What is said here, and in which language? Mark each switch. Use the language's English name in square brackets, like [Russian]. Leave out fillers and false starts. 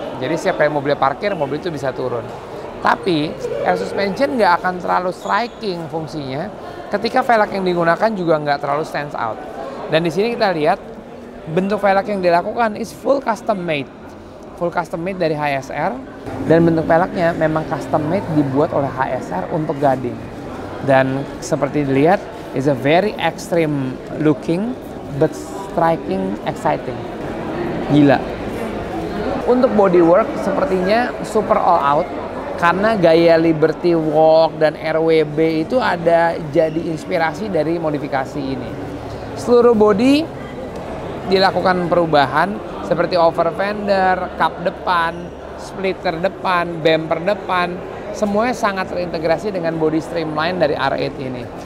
[Indonesian] Jadi setiap kali mobil parkir, mobil itu bisa turun. Tapi air suspension nggak akan terlalu striking fungsinya ketika velg yang digunakan juga nggak terlalu stands out. Dan di sini kita lihat bentuk velg yang dilakukan [English] is full custom made. [Indonesian] Full custom made dari HSR, dan bentuk velgnya memang custom made dibuat oleh HSR untuk Gading. Dan seperti dilihat [English] is a very extreme looking but striking, exciting. [Indonesian] Gila. Untuk bodywork sepertinya super all out karena gaya Liberty Walk dan RWB itu ada jadi inspirasi dari modifikasi ini. Seluruh body dilakukan perubahan seperti over fender, cup depan, splitter depan, bumper depan, semuanya sangat terintegrasi dengan body streamline dari R8 ini.